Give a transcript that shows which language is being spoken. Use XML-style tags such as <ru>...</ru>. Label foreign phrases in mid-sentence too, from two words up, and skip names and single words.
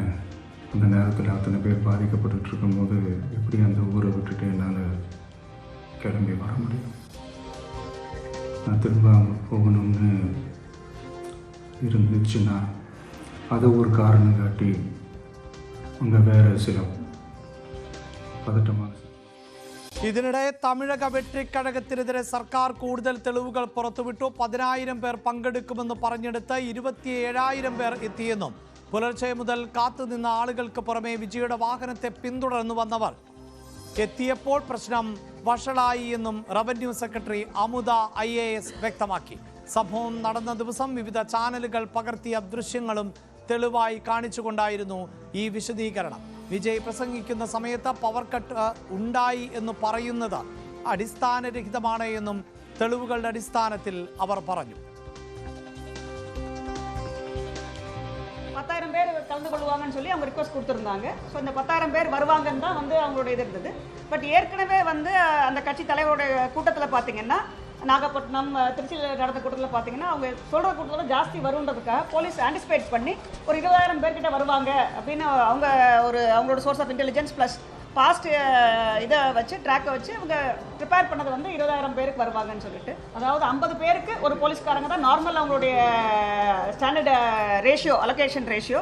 <ta>அந்த நேரத்தில் அத்தனை பேர் பாதிக்கப்பட்டு இருக்கும்போது எப்படி அந்த ஊரை விட்டுட்டு என்னால் கிளம்பி வர முடியும்? நான் திரும்ப போகணும்னு இருந்துச்சுன்னா அதை ஒரு காரணம் காட்டி அங்கே வேறு சில പതട്ടമാണ്.</ta> <ml>ഇതിനിടെ തമിഴക വെട്രിക്കഴകത്തിനെതിരെ സർക്കാർ കൂടുതൽ തെളിവുകൾ പുറത്തുവിട്ടു. 10,000 പേർ പങ്കെടുക്കുമെന്ന് പറഞ്ഞെടുത്ത് 27,000 പേർ എത്തിയെന്നും പുലർച്ചെ മുതൽ കാത്തുനിന്ന ആളുകൾക്ക് പുറമെ വിജയുടെ വാഹനത്തെ പിന്തുടർന്നു വന്നവർ എത്തിയപ്പോൾ പ്രശ്നം വഷളായി എന്നും</ml> <en>revenue secretary</en> <ml>അമുദ IAS വ്യക്തമാക്കി. സംഭവം നടന്ന ദിവസം വിവിധ ചാനലുകൾ പകർത്തിയ ദൃശ്യങ്ങളും തെളിവായി കാണിച്ചുകൊണ്ടായിരുന്നു ഈ വിശദീകരണം. വിജയ് പ്രസംഗിക്കുന്ന സമയത്ത്</ml> <en>power cut</en> <ml>ഉണ്ടായി എന്ന് പറയുന്നത് അടിസ്ഥാനരഹിതമാണ് എന്നും തെളിവുകളുടെ അടിസ്ഥാനത്തിൽ അവർ പറഞ്ഞു.</ml> <ta>10,000 பேர் கலந்து கொள்வாங்கன்னு சொல்லி அவங்க ரிக்வஸ்ட் கொடுத்துருந்தாங்க. ஸோ இந்த 10,000 பேர் வருவாங்கன்னு தான் அவங்களோட இது இருந்தது. பட் ஏற்கனவே அந்த கட்சி தலைவருடைய கூட்டத்தில் பார்த்தீங்கன்னா நாகப்பட்டினம் திருச்சியில் நடந்த கூட்டத்தில் பார்த்தீங்கன்னா அவங்க சொல்கிற கூட்டத்தில் ஜாஸ்தி வருன்றதுக்காக போலீஸ் ஆன்டிசிபேட் பண்ணி ஒரு 20,000 பேர்கிட்ட வருவாங்க அப்படின்னு அவங்களோட</ta> <en>source of intelligence plus past</en> <ta>இதை வச்சு ட்ராக்கை வச்சு அவங்க ப்ரிப்பேர் பண்ணது 20,000 பேருக்கு வருவாங்கன்னு சொல்லிட்டு, அதாவது 50 பேருக்கு ஒரு போலீஸ்காரங்க தான் நார்மல் அவங்களுடைய</ta> <en>standard ratio, allocation ratio.</en>